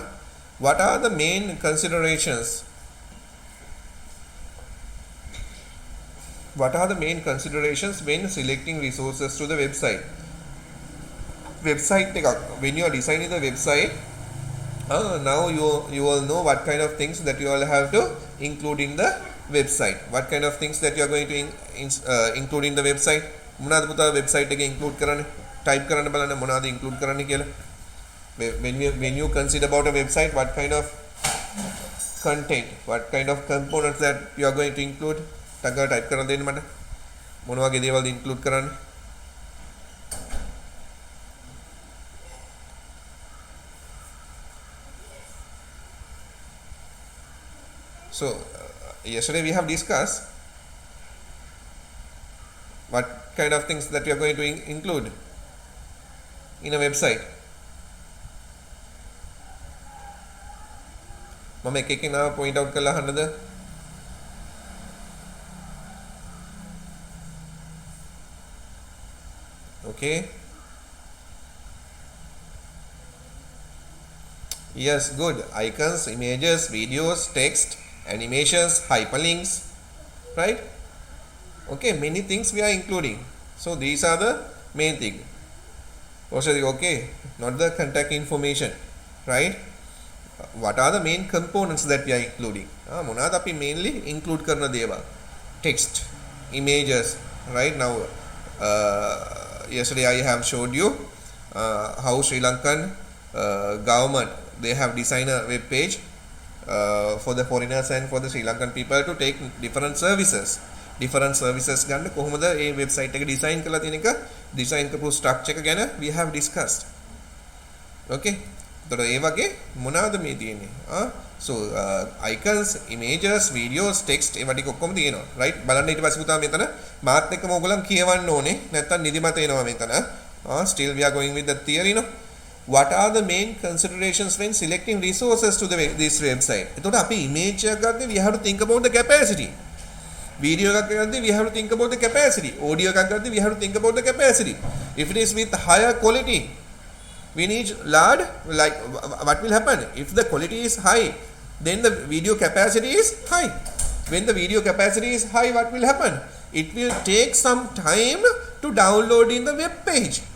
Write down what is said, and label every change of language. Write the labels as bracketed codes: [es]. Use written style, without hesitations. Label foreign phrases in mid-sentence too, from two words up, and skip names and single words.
[en] What are the main considerations? What are the main considerations when selecting resources to the website? Website, when you are designing the website, now you all know what kind of things that you all have to include in the website. What kind of things that you are going to include in the website? [si] මොනවාද පුතා website එකේ include කරන්නේ? type කරන්න බලන්න මොනවාද include කරන්නේ කියලා. [en] When you consider about a website, what kind of content, what kind of components that you are going to include? [si] ටග type කරන්න දෙන්න මට. මොන වගේ දේවල්ද include කරන්නේ? [en] So yesterday we have discussed what kind of things that you are going to include in a website. [si] මම එක එක නා point out කරලා අහන්නද? [en] Okay. Yes, good. Icons, images, videos, text, animations, hyperlinks, right? Okay, many things we are including. So these are the main thing. Okay, not the contact information, right? What are the main components that we are including? මොනවාද අපි mainly include කරන දේවල්? Text, images, right? Now yesterday I have showed you how Sri Lankan government, they have designed a web page for the foreigners and for the Sri Lankan people to take different services [si] ගන්න කොහොමද මේ වෙබ්සයිට් එක ඩිසයින් කරලා තියෙන එක, ඩිසයින් කරපු ස්ට්‍රක්චර් එක ගැන [en] we have discussed. [si] Okay, එතකොට ඒ වගේ මොනවාද මේ තියෙන්නේ? [en] So icons, images, videos, text [si] ඒවා ටික ඔක්කොම තියෙනවා, [en] right? [si] බලන්න ඊට පස්සේ පුතා මෙතන මාත් එක්කම ඔයගොල්ලන් කියවන්න ඕනේ, නැත්තම් නිදිමත එනවා මෙතන. [en] Still we are going with the theory, no? What are the main considerations when selecting resources to this website? [si] එතකොට අපි image එකක් ගත්තේ [en] we have to think about the capacity. [si] Video එකක් ගත්තේ [en] we have to think about the capacity. [si] Audio එකක් ගත්තේ [en] we have to think about the capacity. If it is with higher quality, we need large, like what will happen? If the quality is high, then the video capacity is high. When the video capacity is high, what will happen? It will take some time to download in the web page.